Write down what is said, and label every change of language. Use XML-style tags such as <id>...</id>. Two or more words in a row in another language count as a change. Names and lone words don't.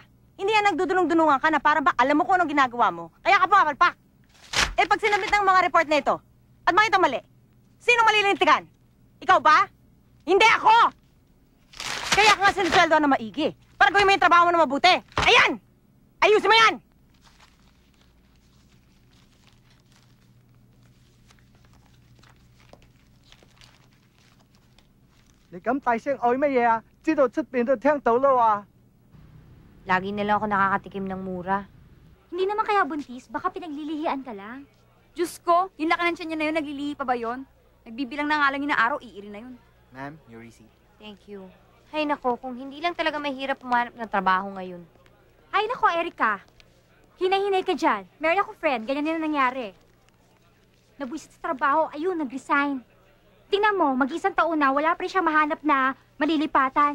<tl>Hindi yan nagdudulong-dunungan ka na para ba alam mo kung anong ginagawa mo, kaya ka pumapalpak. Eh pag sinabit ng mga report na ito, at makita mali, sino malilintikan? Ikaw ba? Hindi ako! Kaya ka nga sinusweldo na maigi, para gawin mo yung trabaho mo na mabuti. Ayan! Ayusin mo yan!</tl> <yue>你咁大聲嗌乜嘢啊？知道出邊都聽到啦喎。</yue> <tl>Lagi na lang ako nakakatikim ng mura. Hindi naman kaya buntis, baka pinaglilihian ka lang. Diyos ko, yung laki ng tiyan niya na yun, naglilihi pa ba yun? Nagbibilang na nga lang yun na araw, iiri na yun.</tl> <en>Ma'am, your receipt. Thank you.</en> <tl>Hay nako, kung hindi lang talaga mahirap pumanap ng trabaho ngayon. Ay nako, Erica. Hinay-hinay ka dyan. Meron ako friend, ganyan din nangyari. Nabuisit sa trabaho, ayun, nag-resign. Tingnan mo, mag-isang taon na, wala pa rin siya mahanap na malilipatan.</tl>